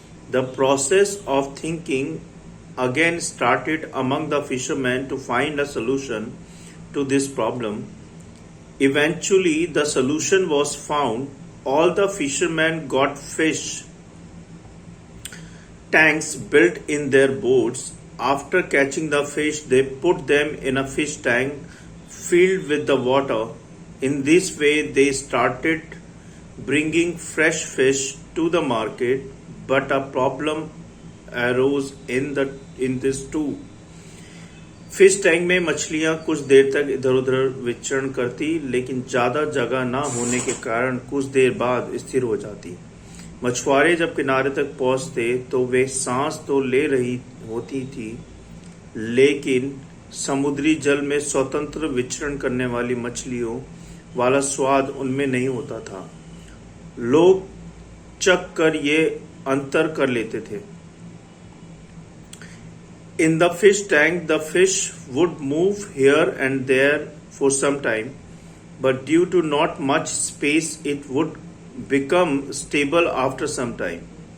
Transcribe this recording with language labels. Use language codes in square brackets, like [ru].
[en] The process of thinking again started among the fisherman to find a solution to this problem. Eventually the solution was found. All the fisherman got fish tanks built in their boats. After catching the fish, they put them in a fish tank filled with the water. In this way, they started bringing fresh fish to the market, but a problem arose in this too. [hi] Fish tank में मछलियां कुछ देर तक इधर उधर विचरण करती, लेकिन ज्यादा जगह ना होने के कारण कुछ देर बाद स्थिर हो जाती। मछुआरे जब किनारे तक पहुंचते तो वे सांस तो ले रही होती थी, लेकिन समुद्री जल में स्वतंत्र विचरण करने वाली मछलियों वाला स्वाद उनमें नहीं होता था। लोग चख कर ये अंतर कर लेते थे। [en] In the fish tank, the fish would move here and there for some time, but due to not much space, it would become stable after some time.